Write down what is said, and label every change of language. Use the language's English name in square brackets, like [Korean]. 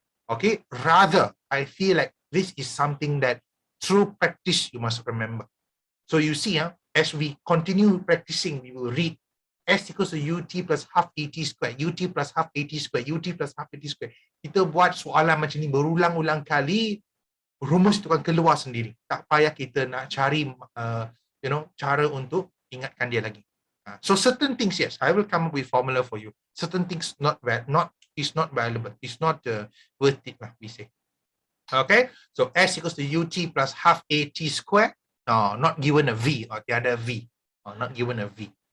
[English] Okay, rather, I feel like this is something that through practice you must remember. So you see, as we continue practicing, we will read S equals to UT plus half AT squared, UT plus half AT squared, UT plus half AT squared. [Malay] Kita buat soalan macam ni berulang-ulang kali, rumus itu akan keluar sendiri. Tak payah kita nak cari, cara untuk ingatkan dia lagi. [English] So certain things, yes, I will come up with formula for you. Certain things is not valuable. It's not worth it, we say. Okay, so S equals to UT plus half AT squared. Not given a V, or the other V. Not given a V.